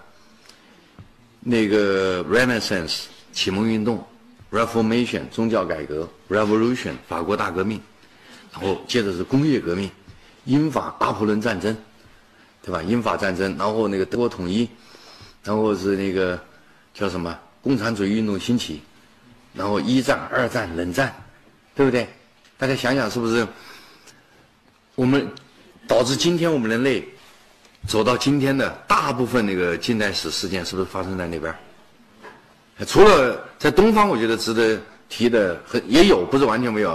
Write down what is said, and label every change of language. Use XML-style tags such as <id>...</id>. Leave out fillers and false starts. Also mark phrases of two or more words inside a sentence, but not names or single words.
<zh>那個 Renaissance 啟蒙運動 ，Reformation 宗教改革 ，Revolution 法國大革命，然後接着是工業革命，英法拿破崙戰爭，對吧？英法戰爭，然後那個德國統一，然後是那個叫什麼共產主義運動興起，然後1戰、2戰、冷戰，對不对？大家想想是不是？我們導致今天我們人類走到今天的大部分那個近代史事件，是不是發生在那邊？除了在東方，我覺得值得提的也有，不是完全沒有。</zh>